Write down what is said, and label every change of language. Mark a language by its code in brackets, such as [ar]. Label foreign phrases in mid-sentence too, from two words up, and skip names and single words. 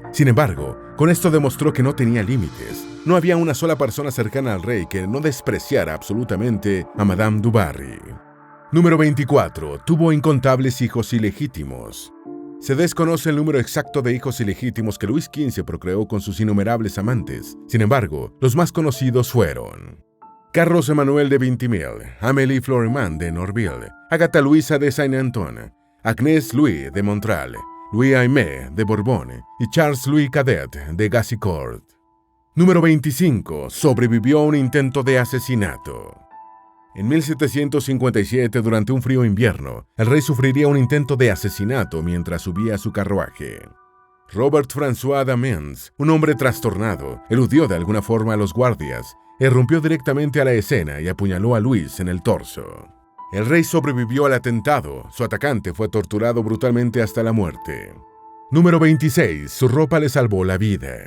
[es] Sin embargo, con esto demostró que no tenía límites. No había una sola persona cercana al rey que no despreciara absolutamente a Madame du Barry. Número 24. Tuvo incontables hijos ilegítimos. Se desconoce el número exacto de hijos ilegítimos que Luis XV procreó con sus innumerables amantes. Sin embargo, los más conocidos fueron Carlos Emmanuel de Vintimille, Amélie Florimond de Norville, Agatha Luisa de Saint-Antoine, Agnès Louis de Montral, Louis Aimé de Borbón y Charles Louis Cadet de Gassicourt. Número 25. Sobrevivió a un intento de asesinato. En 1757, durante un frío invierno, el rey sufriría un intento de asesinato mientras subía a su carruaje. Robert François d'Amiens, un hombre trastornado, eludió de alguna forma a los guardias, irrumpió directamente a la escena y apuñaló a Luis en el torso. El rey sobrevivió al atentado. Su atacante fue torturado brutalmente hasta la muerte. Número 26. Su ropa le salvó la vida.